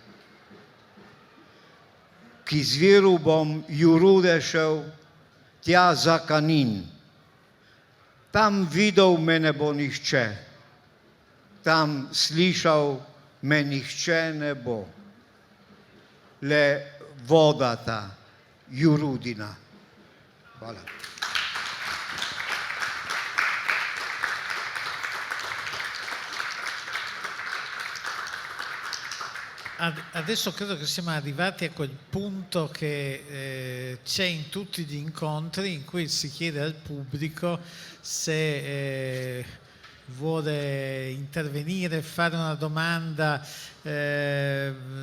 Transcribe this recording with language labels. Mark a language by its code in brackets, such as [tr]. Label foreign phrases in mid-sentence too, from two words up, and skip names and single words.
[sl] K izviru bom Jurude šel, tja za Kanin. Tam videl me ne bo nihče, tam slišal me nihče ne bo. Le voda ta Jurudina. Hvala. [it] Adesso credo che siamo arrivati a quel punto che c'è in tutti gli incontri in cui si chiede al pubblico se vuole intervenire, fare una domanda, fare